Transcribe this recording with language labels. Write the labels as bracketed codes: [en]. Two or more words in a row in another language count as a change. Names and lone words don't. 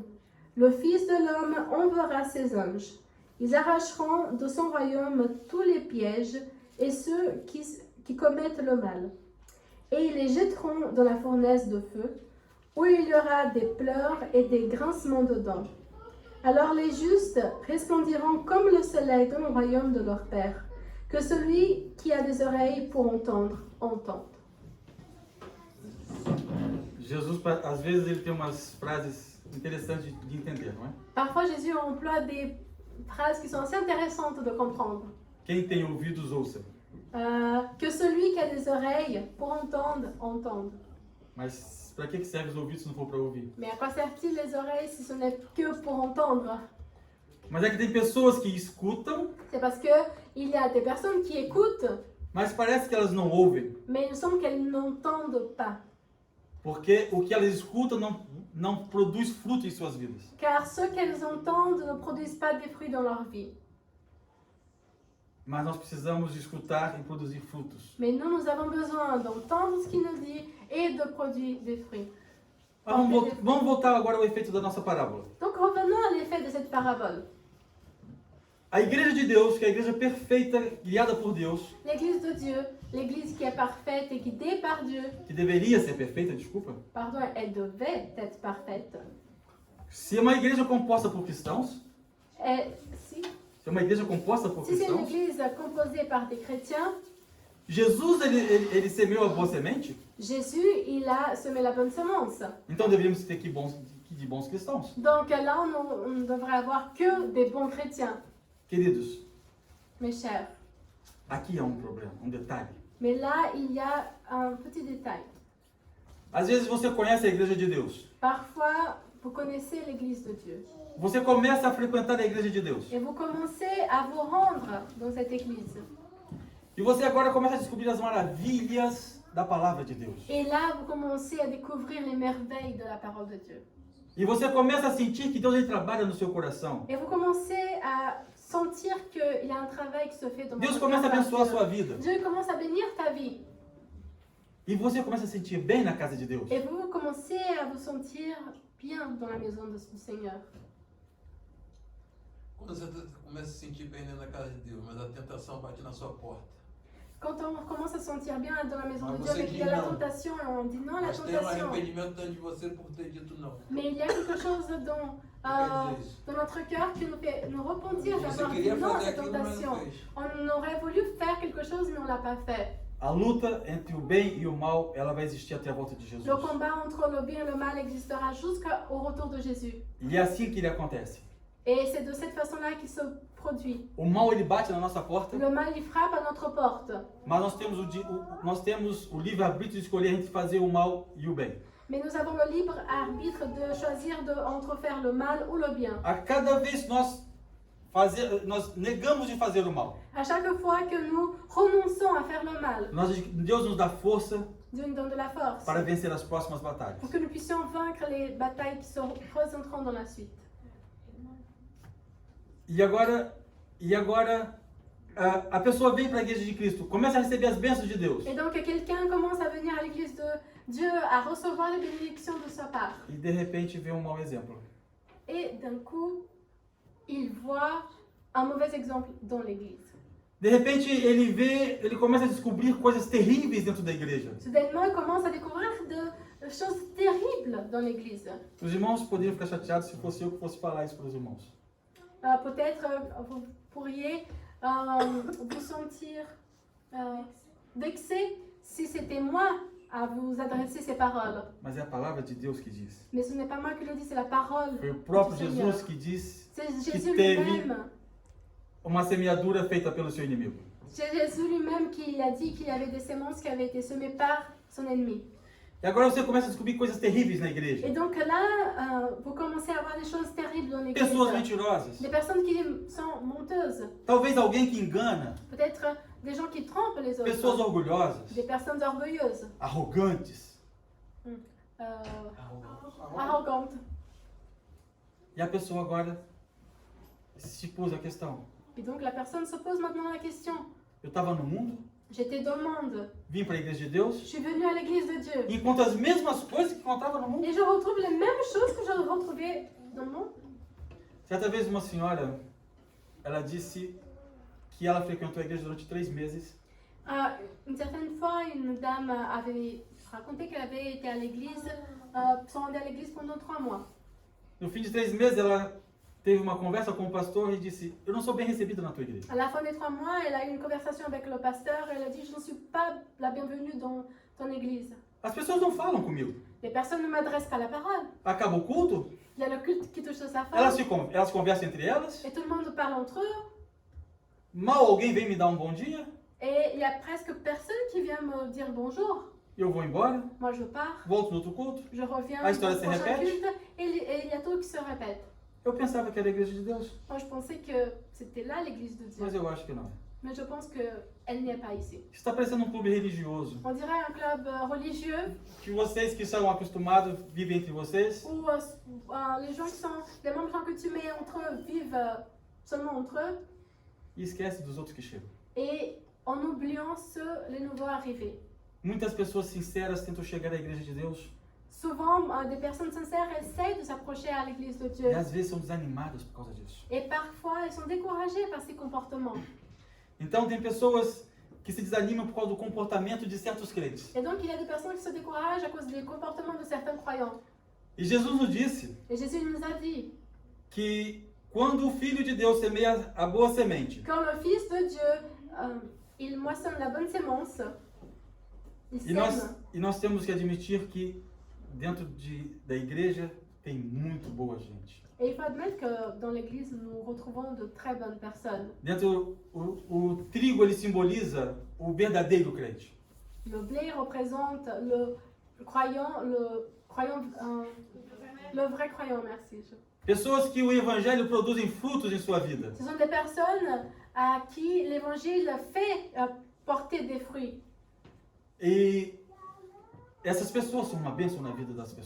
[fr] Le Fils de l'homme enverra ses anges. Ils arracheront de son royaume tous les pièges et ceux qui commettent le mal. Et ils les jetteront dans la fournaise de feu, où il y aura des pleurs et des grincements de dents. Alors les justes resplendiront comme le soleil dans le royaume de leur Père. Que celui qui a des oreilles pour entendre, entende. [pt] Jesus, às vezes, ele tem umas frases interessantes de entender, não é? [fr] Parfois, Jésus emploie des phrases qui sont assez intéressantes de comprendre. [pt] Quem tem ouvidos, ouça. [fr] Que celui qui a des oreilles pour entendre, entende. [pt] Mas para que servem os ouvidos se não for para ouvir? [fr] Mais à quoi servent-ils les oreilles si ce n'est que pour entendre? [pt] Mas é que tem pessoas que escutam, [fr] C'est parce que il y a des personnes qui écoutent, [pt] mas parece que elas não ouvem. [fr] mais il me semble qu'elles n'entendent pas. [pt] Porque o que elas escutam não produz fruto em suas vidas. [fr] Car ce qu'elles entendent ne produisent pas des fruits dans leur vie. [pt] Mas nós precisamos de escutar e produzir frutos. [fr] Mais nous avons besoin d'entendre ce qu'il nous dit et de produire des fruits. [pt] Vamos voltar agora ao efeito da nossa parábola. [fr] Donc revenons à l'effet de cette parabole. [pt] A igreja de Deus, que é a igreja perfeita, guiada por Deus, [fr] L'église de Dieu, l'église qui est parfaite et guidée par Dieu, [pt] que deveria ser perfeita, desculpa. [fr] pardon, elle devait être parfaite. [pt] Se é uma igreja composta por cristãos, [fr] Et si [pt] se é uma igreja composta por [fr] c'est une [pt] cristãos, [fr] église composée par des chrétiens, [pt] Jesus ele semeou a boa semente, [fr] Jésus, il a semé la bonne semence. [pt] então deveríamos ter de bons cristãos. [fr] Donc là, on ne devrait avoir que des bons chrétiens, [pt] Queridos, [fr] mes chers. [pt] aqui há um problema, um detalhe. [fr] Mais là, il y a un petit détail. [pt] Às vezes você conhece a igreja de Deus. [fr] Parfois, vous connaissez l'église de Dieu. [pt] Você começa a frequentar a igreja de Deus. [fr] Et vous commencez à vous rendre dans cette église. [pt] E você agora começa a descobrir as maravilhas da palavra de Deus. [fr] Et là, vous commencez à découvrir les merveilles de la parole de Dieu. [pt] E você começa a sentir que Deus ele trabalha no seu coração. [fr] Et vous commencez à sentir qu'il y a un travail qui se fait dans [pt] Deus [fr] votre [pt] começa a [fr] cœur. [pt] abençoar a sua vida. [fr] Dieu commence à bénir ta vie. [pt] E você começa a sentir bem na casa de Deus. [fr] Et vous commencez à vous sentir bien dans la maison du Seigneur. [pt] Quando você começa a se sentir bem dentro da casa de Deus, mas a tentação bate na sua porta. [fr] Quand on commence à se sentir bien dans la maison Ah, de vous Dieu, mais savez qu'il y a la non. tentation, et on dit non à la [pt] Mas tem [fr] tentation. [pt] arrependimento dentro de você por ter dito não. [fr] Mais il y a quelque chose dans notre cœur qui nous fait nous repentir [pt] Você [fr] d'avoir dit [pt] queria [fr] non à [pt] fazer [fr] cette [pt] aquilo, mas [fr] tentation. [pt] não fez. [fr] On aurait voulu faire quelque chose, mais on ne l'a pas fait. [pt] A luta entre o bem e o mal, ela vai existir até a volta de Jesus. [fr] Le combat entre le bien et le mal existera jusqu'au retour de Jésus. [pt] E é assim que ele acontece. [fr] Et c'est de cette façon-là qu'il se produit. [pt] O mal ele bate na nossa porta, [fr] Le mal, il frappe à notre porte. [pt] mas nós temos o livre-arbítrio de escolher entre fazer o mal e o bem. [fr] Mais nous avons le libre arbitre de choisir entre faire le mal ou le bien. [pt] A cada vez que nós negamos de fazer o mal, [fr] À chaque fois que nous renonçons à faire le mal, [pt] Deus nos dá força [fr] Dieu nous donne de la force [pt] para vencer as próximas batalhas. [fr] pour que nous puissions vaincre les batailles qui se présenteront dans la suite. [pt] E agora a pessoa vem para a igreja de Cristo, começa a receber as bênçãos de Deus. [fr] Et donc quelqu'un commence à venir à l'église de Dieu, à recevoir les bénédictions de sa part. [pt] E de repente vê um mau exemplo. [fr] Et d'un coup, il voit un mauvais exemple dans l'église. [pt] De repente ele começa a descobrir coisas terríveis dentro da igreja. [fr] Soudainement, il commence à découvrir de choses terribles dans l'église. [pt] Os irmãos poderiam ficar chateados se fosse eu que fosse falar isso para os irmãos. [fr] Peut-être vous pourriez vous sentir vexé si c'était moi à vous adresser ces paroles. [pt] Mas é a palavra de Deus que diz. [fr] Mais ce n'est pas moi qui le dis, c'est la parole [pt] Foi o próprio [fr] du Seigneur. [pt] Jesus que diz [fr] C'est [pt] que [fr] Jésus [pt] teve [fr] lui-même. [pt] uma semeadura feita pelo seu inimigo. [fr] C'est Jésus lui-même qui a dit qu'il y avait des semences qui avaient été semées par son ennemi. [pt] E agora você começa a descobrir coisas terríveis na igreja. [fr] Et donc là, vous commencez à voir des choses terribles dans l'église. [pt] Pessoas mentirosas. [fr] Des personnes qui sont menteuses. [pt] Talvez alguém que engana. [fr] Peut-être des gens qui trompent les autres. [pt] Pessoas orgulhosas. [fr] Des personnes orgueilleuses. [pt] Arrogantes. [fr] Arrogantes. [pt] E a pessoa agora se pôs a questão. [fr] Et donc la personne se pose maintenant la question. [pt] Eu estava no mundo, [fr] J'étais dans le monde. [pt] vim para a igreja de [fr] Je [pt] Deus, [fr] suis venue à l'église de Dieu. [pt] e encontro as mesmas coisas que encontrava no mundo. [fr] Et je retrouve les mêmes choses que je retrouvais dans le monde. [pt] Certa vez uma senhora, ela disse que ela frequentou a igreja durante 3 meses. [fr] Une certaine fois, une dame avait raconté qu'elle avait été à l'église, se rendait à l'église pendant 3 mois. [pt] No fim de 3 meses, ela teve uma conversa com o pastor e disse: eu não sou bem recebida na tua igreja. [fr] À la fin des 3 mois, elle a eu une conversation avec le pasteur et elle a dit: je ne suis pas la bienvenue dans ton église. [pt] As pessoas não falam comigo. [fr] Les personnes ne m'adressent pas la parole. [pt] Acaba o culto, [fr] Il y a le culte qui touche sa [pt] elas [fr] femme [pt] conversam entre elas. [fr] et tout le monde parle entre eux. [pt] Mal alguém vem me dar um bom dia, [fr] Et il y a presque personne qui vient me dire bonjour. [pt] eu vou embora, [fr] Moi, je pars, [pt] volto no outro culto. [fr] je reviens Ah, au histoire se prochain répète? culte et il y a tout qui se répète. [pt] Eu pensava que era a igreja de Deus, [fr] Moi, je pensais que c'était là l'église de Dieu. [pt] mas eu acho que não. [fr] Mais je pense qu'elle n'y est pas ici. [pt] Isso está parecendo um clube religioso, [fr] On dirait un club religieux [pt] que vocês que são acostumados vivem entre vocês, [fr] où les gens qui sont, les membres coutumiers entre eux vivent seulement entre eux [pt] e esquece dos outros que chegam. [fr] et en oubliant les nouveaux arrivés. [pt] Muitas pessoas sinceras tentam chegar à igreja de Deus [fr] Souvent, des personnes sincères essayent de s'approcher à l'église de Dieu [pt] e às vezes são desanimadas por causa disso. [fr] et parfois elles sont découragées par ces comportements. [pt] Então tem pessoas que se desanimam por causa do comportamento de certos crentes. [fr] Et donc il y a des personnes qui se découragent à cause des comportements de certains croyants. [pt] E Jesus nos disse [fr] Et Jésus nous a dit, [pt] que quando o Filho de Deus semeia a boa semente, [fr] quand le Fils de Dieu, il moissonne la bonne sémence, il [pt] e [fr] sème. [pt] nós temos que admitir que dentro da igreja tem muito boa gente. [fr] Et il faut admettre que dans l'église, nous retrouvons de très bonnes personnes. [pt] Dentro, o trigo ele simboliza o verdadeiro crente. [fr] Le blé représente le vrai croyant, merci. [pt] Pessoas que o evangelho produzem frutos em sua vida. [fr] Ce sont des personnes à qui l'évangile fait porter des fruits. [pt] E essas pessoas são uma bênção na vida das